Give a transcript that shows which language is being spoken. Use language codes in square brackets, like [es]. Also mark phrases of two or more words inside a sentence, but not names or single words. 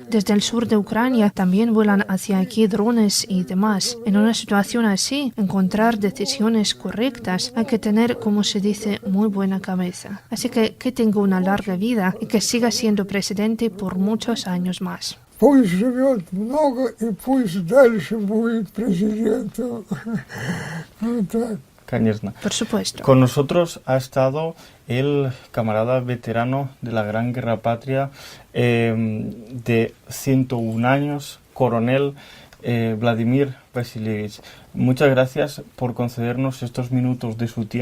[es] Desde el sur de Ucrania también vuelan hacia aquí drones y demás. En una situación así, encontrar decisiones correctas hay que tener, como se dice, muy buena cabeza. Así que tenga una larga vida y que siga siendo presidente por muchos años más. [ru] Пусть живет много и пусть дальше будет президентом. Вот так. Конечно. [es] Por supuesto. Con nosotros ha estado el camarada veterano de la Gran Guerra Patria, de 101 años, coronel Vladimir Vasilievich. Muchas gracias por concedernos estos minutos de su tiempo.